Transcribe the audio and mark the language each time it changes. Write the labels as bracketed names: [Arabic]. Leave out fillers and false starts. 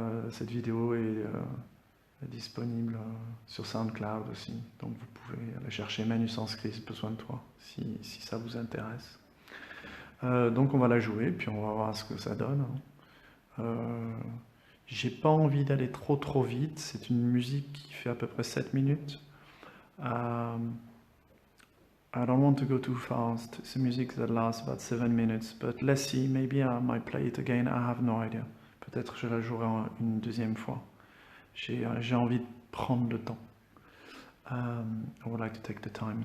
[French] Cette vidéo est disponible sur SoundCloud aussi, donc vous pouvez la chercher Manu Sanskrit, Besoin de toi, si ça vous intéresse. Donc on va la jouer, puis on va voir ce que ça donne. J'ai pas envie d'aller trop vite, c'est une musique qui fait à peu près 7 minutes. [English] I don't want to go too fast. It's a music that lasts about 7 minutes, but let's see, maybe I might play it again, I have no idea. [French] Peut-être je la jouerai une deuxième fois. J'ai envie de prendre le temps. [English] I would like to take the time.